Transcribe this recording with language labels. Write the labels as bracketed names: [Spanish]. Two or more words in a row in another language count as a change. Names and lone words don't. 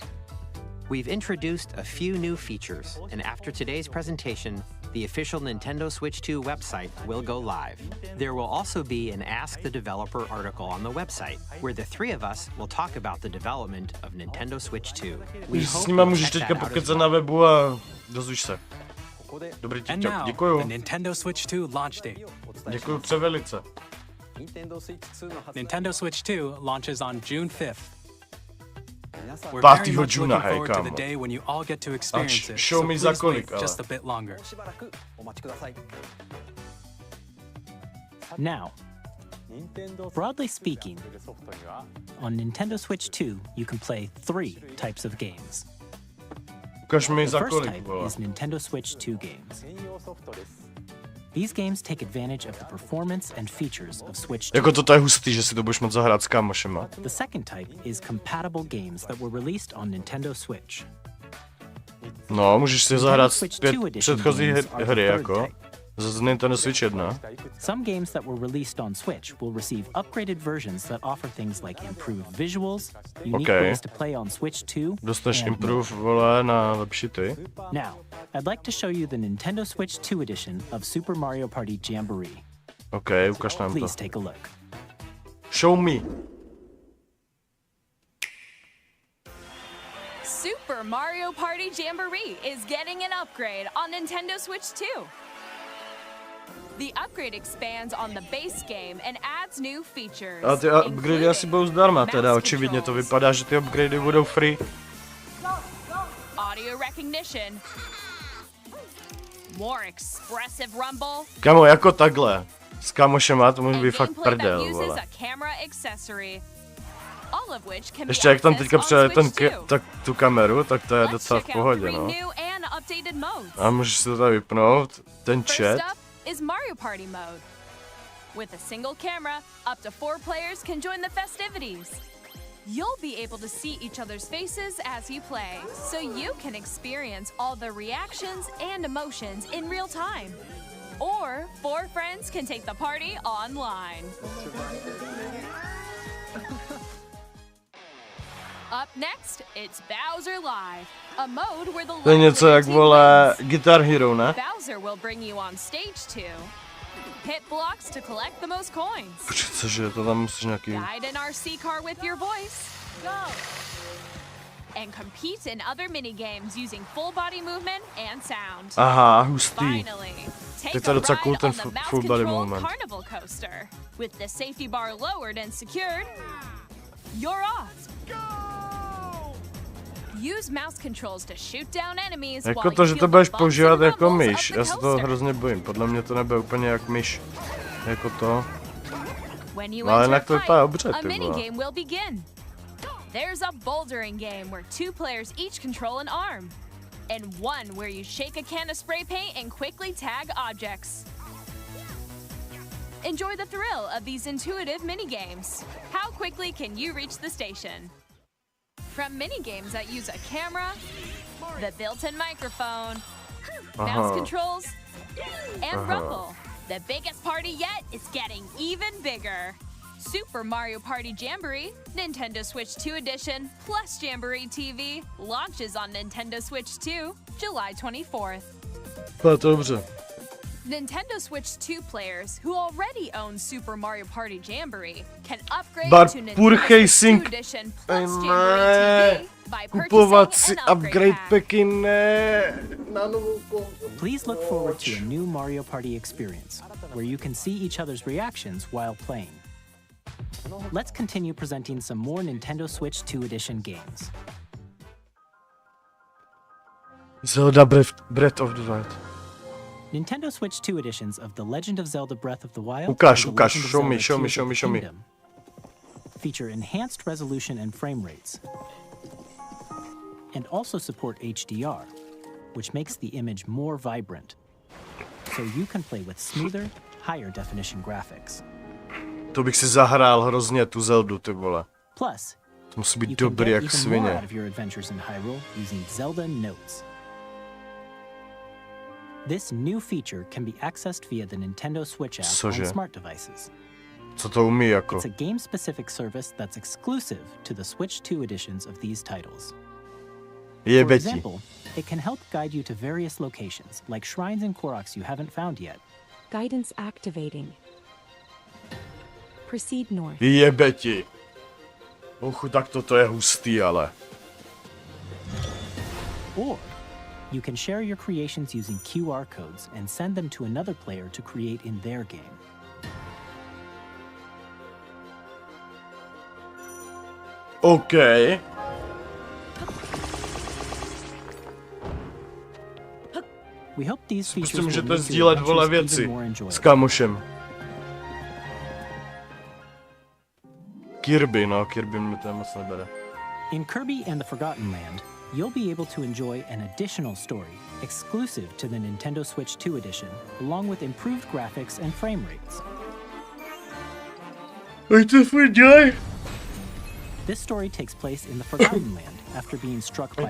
[English] We've introduced a few new features, and after today's presentation, the official Nintendo Switch 2 website will go live. There will also be an Ask the Developer article on the website, where the three of us will talk about the development of Nintendo Switch 2. We [Czech] S [English] hope [Czech] nima [English] you'll [Czech] můžeš [English] check [Czech] teďka [English] that out as [Czech] pokecat [English] well. [Czech] na webu a dozvíš se. Dobrý And TikTok, [English] now, [Czech] děkuju. [English] the Nintendo Switch 2 launch date. [Czech] Děkuju převelice. [English] Nintendo Switch 2 launches on June 5th. We're [Czech] 5. [English] very much [Czech] Juna, [English] looking [Czech] hej, [English] forward to the [Czech] kámo. [English] day when you all get to experience it, show so [Czech] me za [English] please wait [Czech] kolik, ale. [English] just a bit longer. Now, broadly speaking, on Nintendo Switch 2, you can play 3 types of games. [Czech] Ukaž mi [English] The [Czech] za [English] first [Czech] kolik, [English] type [Czech] vole. [English] is Nintendo Switch 2 games. These games take advantage of the performance and features of Switch 2. [Czech] Jako to je hustý, že si to budeš moc zahrát s kámošema. [English] The second type is compatible games that were released on Nintendo Switch. [Czech] No, můžeš si zahrát [English] Switch 5 2 edition [Czech] předchozí [English] games are the [Czech] hry, [English] third [Czech] jako. [English] type. [Czech] Z Nintendo Switch 1. [English] Some games that were released on Switch will receive upgraded versions that offer things like improved visuals, unique Okay. ways to play on Switch 2, [Czech] Dostaneš [English] and improve, [Czech] vole, na lepší ty. [English] Now, I'd like to show you the Nintendo Switch 2 edition of Super Mario Party Jamboree. [Czech] OK, ukaž nám to. [English] Please take a look. Show me. Super Mario Party Jamboree is getting an upgrade on Nintendo Switch 2. The upgrade expands on the base game and adds new features. [Czech] A ty upgradey asi budou zdarma, teda očividně to vypadá, že ty upgradey budou free. [English] Audio recognition. More expressive rumble. [Czech] Kamo, jako takhle. S kamošema to může být fakt [English] Gameplay that [Czech] prdel, [English] uses [Czech] vole. [English] a camera accessory. All of which can be [Czech] Ještě jak tam [English] accessed [Czech] teďka [English] on [Czech] přijde ten [English] Switch 2. [Czech] tak tu kameru, tak to je [English] Let's [Czech] docela v [English] check out [Czech] pohodě, [English] 3 [Czech] no. [English] new and updated modes. [Czech] A můžeš si to tady vypnout, ten [English] First [Czech] chat. [English] up is Mario Party mode. With a single camera, up to 4 players can join the festivities. You'll be able to see each other's faces as you play, so you can experience all the reactions and emotions in real time. Or 4 friends can take the party online. Up next, it's Bowser Live, a mode where the [Czech] To je něco jak, [English] team [Czech] vole, [English] wins. [Czech] Guitar Hero, ne? [English] Bowser will bring you on stage to hit blocks to collect the most coins. [Czech] Počkej, cože, to tam musíš nějaký... [English] Guide an RC car with your voice. Go! And compete in other minigames using full body movement and sound. [Czech] Aha, hustý. [English] Finally, [Czech] Teď [English] take [Czech] to [English] a [Czech] je docela cool [English] ride [Czech] ten [English] on the full body mouse-controlled movement. carnival coaster. With the safety bar lowered and secured, you're off. Use mouse controls to shoot down enemies [Czech] Jako [English] while [Czech] to, [English] you [Czech] že [English] feel [Czech] to [English] the [Czech] budeš [English] bumps [Czech] používat [English] and [Czech] jako [English] rumbles [Czech] myš, [English] of the [Czech] já se toho [English] coaster. [Czech] hrozně bojím, podle mě to nebude úplně jak myš. jako to. [English] When you [Czech] No, ale [English] enter [Czech] jinak to [English] a [Czech] vypadá [English] fight, [Czech] dobře, [English] a [Czech] ty vole. [English] minigame will begin. There's a bouldering game where 2 players each control an arm, and one where you shake a can of spray paint and quickly tag objects. Enjoy the thrill of these intuitive minigames. How quickly can you reach the station? From minigames that use a camera, the built-in microphone, mouse controls, and rumble, the biggest party yet is getting even bigger. Super Mario Party Jamboree, Nintendo Switch 2 Edition, plus Jamboree TV launches on Nintendo Switch 2, July 24th. [Czech] To je to dobře. [English] Nintendo Switch 2 players who already own Super Mario Party Jamboree can upgrade Bar to Nintendo purchasing. Switch 2 Edition plus Jamboree TV by [Czech] Kupovat [English] purchasing [Czech] si [English] an upgrade pack. [Czech] packy ne. Na novou konzoli. [English] Please look forward to a new Mario Party experience, where you can see each other's reactions while playing. Let's continue presenting some more Nintendo Switch 2 Edition games. Zelda Breath of the Wild. Nintendo Switch 2 editions of The Legend of Zelda Breath of the Wild [Czech] Ukáž, [English] and The [Czech] ukáž, [English] Legend of show me, Zelda show me, Tears show of me, the show me. Kingdom feature enhanced resolution and frame rates, and also support HDR, which makes the image more vibrant, so you can play with smoother, higher definition graphics. [Czech] To bych si zahrál hrozně tu Zeldu, ty vole. [English] Plus, [Czech] To musí být [English] you can [Czech] dobrý [English] get [Czech] jak [English] even more [Czech] svině. [English] out of your adventures in Hyrule using Zelda Notes. This new feature can be accessed via the Nintendo Switch app [Czech] Cože? [English] on smart devices. [Czech] Co to umí jako? [English] It's a game-specific service that's exclusive to the Switch 2 editions of these titles. For [Czech] Jebeti. [English] example, it can help guide you to various locations, like shrines and Koroks you haven't found yet. Guidance activating. Proceed north. [Czech] Jebeti. Tak toto je hustý, ale. [English] Or you can share your creations using QR codes and send them to another player to create in their game. OK. We hope these features [Czech] Prostě [English] will [Czech] můžete [English] make your [Czech] sdílet vole [English] adventures [Czech] věci [English] even more enjoyable. [Czech] s kámošem. Kirby, no, Kirby mi to moc nebere. [English] In Kirby and the Forgotten Land, you'll be able to enjoy an additional story exclusive to the Nintendo Switch 2 edition, along with improved graphics and frame rates. This story takes place in the Forgotten Land after being struck by